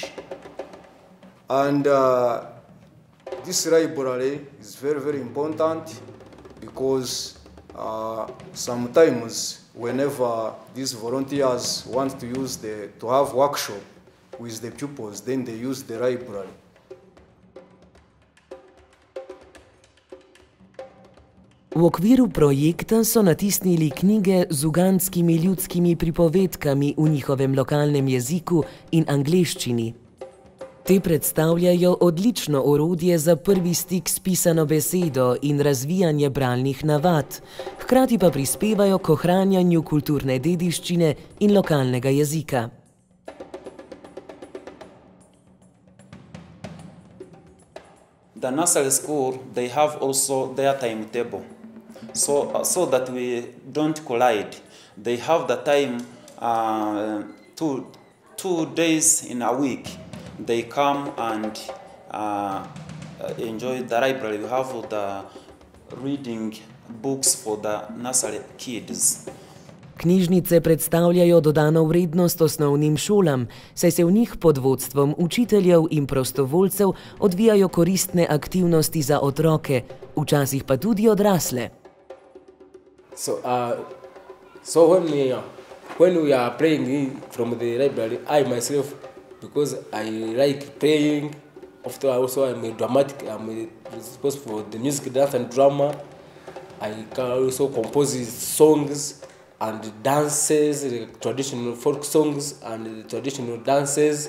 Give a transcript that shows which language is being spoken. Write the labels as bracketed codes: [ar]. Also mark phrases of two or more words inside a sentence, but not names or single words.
[en] And this library is very, very important because sometimes whenever these volunteers want to have workshop with the pupils, then they use the library. [sl] V okviru projekta so natisnili knjige z ugandskimi ljudskimi pripovedkami v njihovem lokalnem jeziku in angleščini. Te predstavljajo odlično orodje za prvi stik s pisano besedo in razvijanje bralnih navad, hkrati pa prispevajo k ohranjanju kulturne dediščine in lokalnega jezika. [en] The nursery school, they have also their timetable. So that we don't collide. They have the time 2 days in a week. They come and enjoy the library. We have the reading books for the nursery kids. [sl] Knjižnice predstavljajo dodano vrednost osnovnim šolam, saj se v njih pod vodstvom učiteljev in prostovoljcev odvijajo koristne aktivnosti za otroke, včasih pa tudi odrasle. [en] So when we are playing from the library, I myself, because I like playing, after also I'm a dramatic, I'm responsible for the music, dance and drama. I can also compose songs and dances, traditional folk songs and traditional dances.